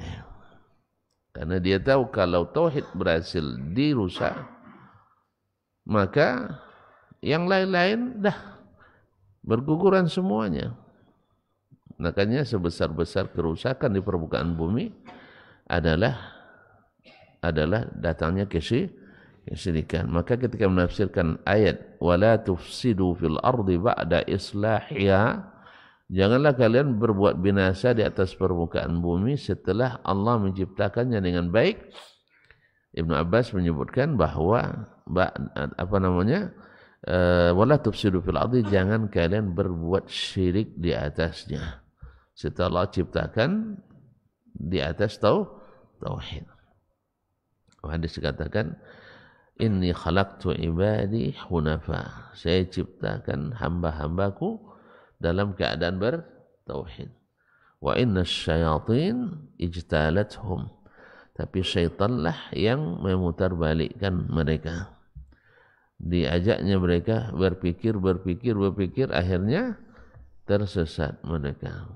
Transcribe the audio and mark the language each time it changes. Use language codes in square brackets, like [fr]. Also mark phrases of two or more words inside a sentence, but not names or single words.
[id] Karena dia tahu kalau tauhid berhasil dirusak, maka yang lain-lain dah berguguran semuanya. Makanya sebesar-besar kerusakan di permukaan bumi adalah datangnya kesyirikan. Maka ketika menafsirkan ayat [ar] ولا تفسدوا في الأرض بعد إصلاحها, [id] Janganlah kalian berbuat binasa di atas permukaan bumi setelah Allah menciptakannya dengan baik. Ibnu Abbas menyebutkan bahwa [ar] ولا تفسدوا في الأرض, [id] jangan kalian berbuat syirik di atasnya. Setelah Allah ciptakan di atas tauhid. Hadis dikatakan, [ar] إني خلقت عبادي حنفاء. [id] Saya ciptakan hamba-hambaku dalam keadaan bertauhid. [ar] وإن الشياطين اجتالتهم. [id] Tapi syaitanlah yang memutarbalikkan mereka. Diajaknya mereka berpikir, akhirnya tersesat mereka.